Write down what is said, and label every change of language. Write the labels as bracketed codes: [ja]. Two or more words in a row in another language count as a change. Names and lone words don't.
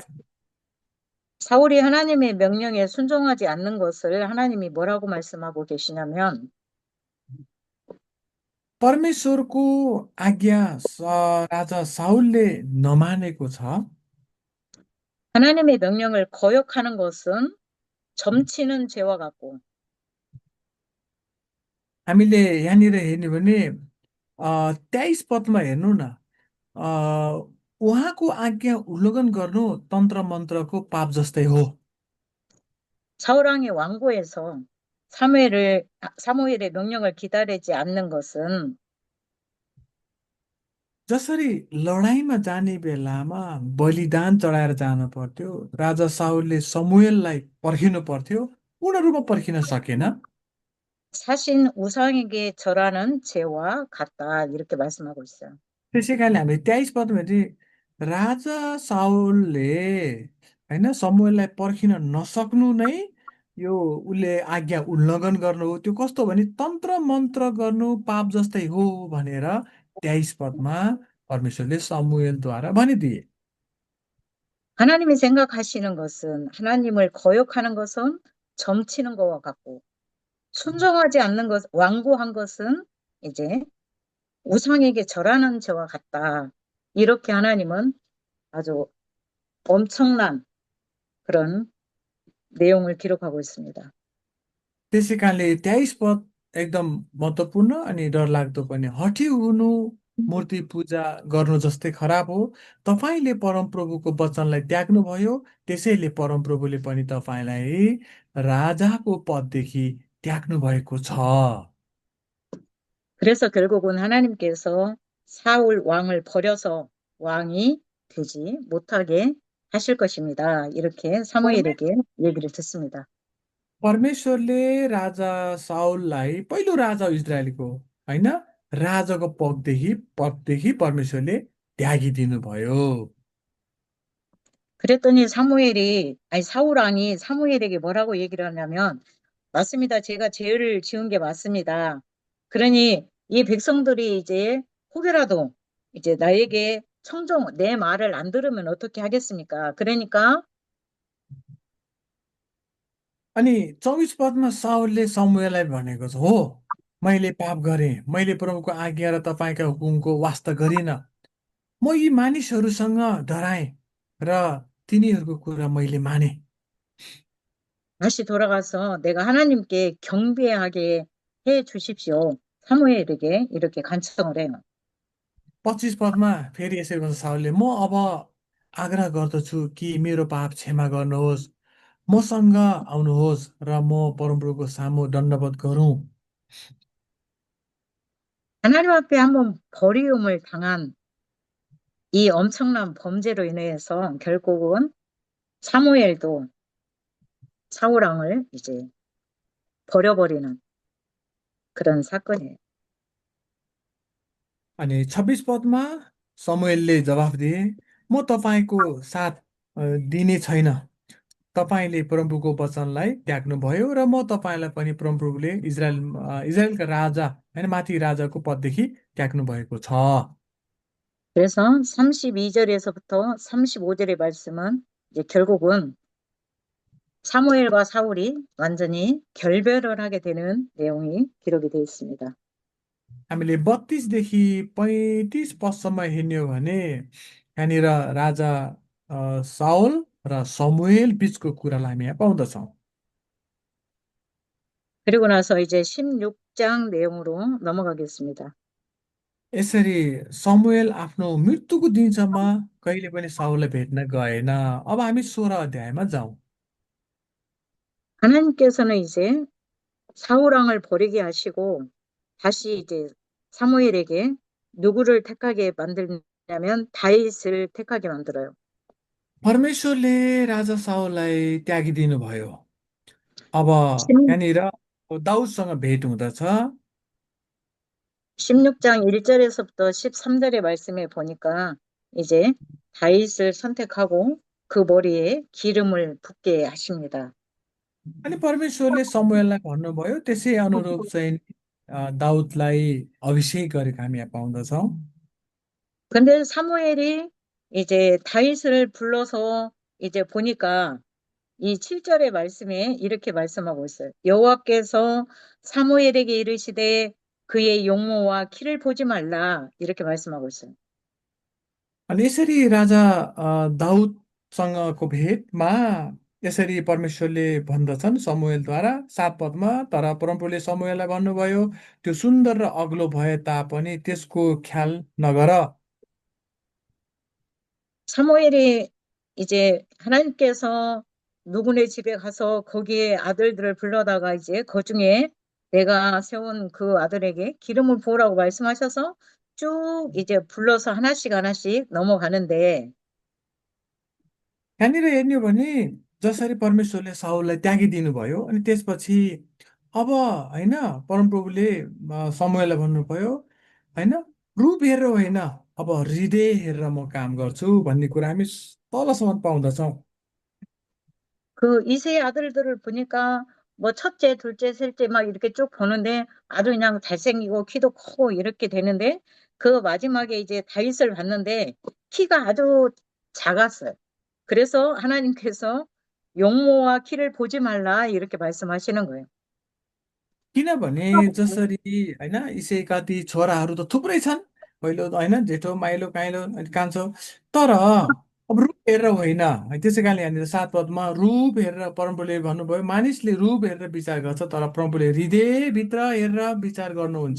[ko] 사울이 하나님의 명령에 순종하지 않는 것을 하나님이 뭐라고 말씀하고 계시냐면 [ne] परमेश्वरको आज्ञा राजा साउलले नमानेको छ। [ko] 하나님의 명령을 거역하는 것은 점치는 죄와 같고 [ne] हामीले यहाँनिर हेर्ने भने 23 पदमा हेर्नु न। अ, उहाँको आज्ञा उल्लङ्घन गर्नु तन्त्र मन्त्रको पाप जस्तै हो। [ko] 사울 왕이 왕고에서 사무엘의 명령을 기다리지 않는 것은 [ne] जसरी लडाइँमा जाने बेलामा बलिदान चढाएर जानु पर्थ्यो, राजा साउलले समुएललाई पर्खिनु पर्थ्यो, उनीहरूमा पर्खिन सकेन। [ko] 사신 우상에게 절하는 죄와 같다 이렇게 말씀하고 있어요. [ne] त्यसै कारणले हामीले 23 पदमा चाहिँ राजा साउलले होइन समुएललाई पर्खिन नसक्नु नै यो उसले आज्ञा उल्लङ्घन गर्नु हो। त्यो कस्तो भने तन्त्र मन्त्र गर्नु पाप जस्तै हो भनेर 23 पदमा परमेश्वरले समुएलद्वारा भनिदिए। [ko] 하나님이 생각하시는 것은 하나님을 거역하는 것은 점치는 것과 같고 순종하지 않는 것, 완고한 것은 이제 우상에게 절하는 죄와 같다. 이렇게 하나님은 아주 엄청난 그런 내용을 기록하고 있습니다. [ne] त्यसै कारणले 23 पद एकदम महत्त्वपूर्ण अनि डरलाग्दो पनि। हठी हुनु मूर्ति पूजा गर्नु जस्तै खराब हो। तपाईँले परमप्रभुको वचनलाई त्याग्नुभयो, त्यसैले परमप्रभुले पनि तपाईँलाई राजाको पददेखि त्याग्नु भएको छ। [ko] 그래서 결국은 하나님께서 사울 왕을 버려서 왕이 되지 못하게 하실 것입니다. 이렇게 [ne] परमे [ko] 사무엘에게 얘기를 듣습니다. [ne] परमेश्वरले राजा साउललाई पहिलो राजा इजरायलको होइन राजाको पददेखि परमेश्वरले त्यागिदिनु भयो। [ko] 그랬더니 사울 왕이 사무엘에게 뭐라고 얘기를 하냐면, 맞습니다. 제가 죄를 지은 게 맞습니다. 그러니 이 백성들이 이제 혹여라도 이제 나에게 내 말을 안 들으면 어떻게 하겠습니까? 그러니까 [ne] अनि 24 पदमा साउलले समुएललाई भनेको छ, हो मैले पाप गरेँ, मैले प्रभुको आज्ञा र तपाईँका हुकुमको वास्ता गरिनँ। म यी मानिसहरूसँग डराएँ र तिनीहरूको कुरा मैले माने। [ko] 다시 돌아가서 내가 하나님께 경배하게 해 주십시오. 사무엘에게 이렇게 간청을 해요. [ne] 25 पदमा फेरि यसरी भन्छ साउलले, म अब आग्रह गर्दछु कि मेरो पाप क्षमा गर्नुहोस्, मसँग आउनुहोस् र म परमप्रभुको सामु दण्डवत गरौँ। [ko] 하나님 앞에 한번 버리움을 당한 이 엄청난 범죄로 인해서 결국은 사무엘도 사울 왕을 이제 버려버리는 그런 사건이에요. [ne] अनि 26 पदमा समुएलले जवाफ दिए, म तपाईँको साथ दिने छैन। तपाईँले प्रभुको वचनलाई त्याग्नुभयो र म तपाईँलाई पनि प्रभुले इजरायलका राजा होइन माथि राजाको पददेखि त्याग्नु भएको छ। [ko] 그래서 32절에서부터 35절의 말씀은 이제 결국은 사무엘과 사울이 완전히 결별을 하게 되는 내용이 기록이 되어 있습니다. [ne] हामीले 32देखि 35 पदसम्म हेर्ने हो भने यहाँनिर राजा साउल र समुएल बिचको कुरालाई हामी यहाँ पाउँदछौँ। [ko] 그리고 나서 이제 16장 내용으로 넘어가겠습니다. [ne] यसरी समुएल आफ्नो मृत्युको दिनसम्म कहिले पनि साउललाई भेट्न गएन। अब हामी 16 अध्यायमा जाउँ। [ko] 하나님께서는 이제 사울 왕을 버리게 하시고 다시 이제 사무엘에게 누구를 택하게 만들냐면 다윗을 택하게 만들어요. [ne] परमेश्वरले राजा साउललाई त्यागिदिनु भयो। अब 10 यहाँनिर दाउदसँग भेट हुँदछ। [ko] 16장 1절에서부터 13절의 말씀에 보니까 이제 다윗을 선택하고 그 머리에 기름을 붓게 하십니다. [ne] अनि परमेश्वरले समुएललाई भन्नुभयो, त्यसै अनुरूप चाहिँ दाउदलाई अभिषेक गरेको हामी यहाँ पाउँदछौँ। [ko] 근데 사무엘이 이제 다윗을 불러서 이제 보니까 이 7절의 말씀에 이렇게 말씀하고 있어요. 여호와께서 사무엘에게 이르시되 그의 용모와 키를 보지 말라 이렇게 말씀하고 있어요. [ne] अनि यसरी राजा दाउदसँगको भेटमा यसरी परमेश्वरले भन्दछन् समुएलद्वारा 7 पदमा, तर परमप्रभुले समुएललाई भन्नुभयो, त्यो सुन्दर र अग्लो भए तापनि त्यसको ख्याल नगर। [ko] 사무엘이 이제 하나님께서 누구네 집에 가서 거기에 아들들을 불러다가 이제 그 중에 내가 세운 그 아들에게 기름을 부으라고 말씀하셔서 쭉 이제 불러서 하나씩 하나씩 넘어가는데 [ne] यहाँनिर हेर्ने हो भने जसरी परमेश्वरले साउललाई त्यागिदिनु भयो अनि त्यसपछि अब होइन परमप्रभुले समुएललाई भन्नुभयो, होइन रूप हेरेर होइन, अब हृदय हेरेर म काम गर्छु भन्ने कुरा हामी तलसम्म पाउँदछौँ। [ko] 그 이세의 아들들을 보니까 뭐 첫째, 둘째, 셋째 막 이렇게 쭉 보는데 아주 그냥 잘생기고 키도 크고 이렇게 되는데 그 마지막에 이제 다윗을 봤는데 키가 아주 작았어요. 그래서 하나님께서 용모와 키를 보지 말라 이렇게 말씀하시는 거예요. [ne] किनभने जसरी होइन इसेका ती छोराहरू त थुप्रै छन्, पहिलो होइन जेठो माइलो काइलो अनि कान्छो, तर अब रूप हेरेर होइन है। त्यसै कारणले यहाँनिर 7 पदमा रूप हेरेर परमप्रभुले भन्नुभयो, मानिसले रूप हेरेर विचार गर्छ तर परमप्रभुले हृदयभित्र हेरेर विचार गर्नुहुन्छ।